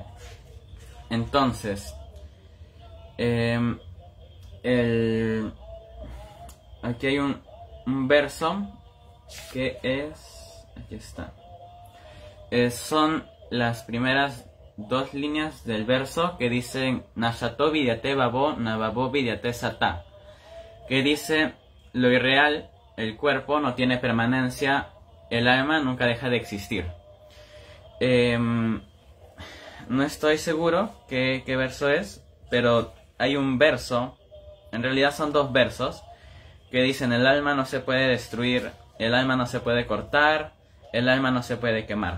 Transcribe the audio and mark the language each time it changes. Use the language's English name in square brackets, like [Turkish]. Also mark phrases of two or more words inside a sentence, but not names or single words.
[Spanish] Entonces, aquí hay un verso que es, aquí está, son las primeras dos líneas del verso que dicen [Sanskrit] नशतो विद्यते बबो नबबो विद्यते सत, [Spanish] que dice: lo irreal, el cuerpo, no tiene permanencia, el alma nunca deja de existir. No estoy seguro qué verso es, pero hay un verso, en realidad son dos versos, que dicen: el alma no se puede destruir, el alma no se puede cortar, el alma no se puede quemar.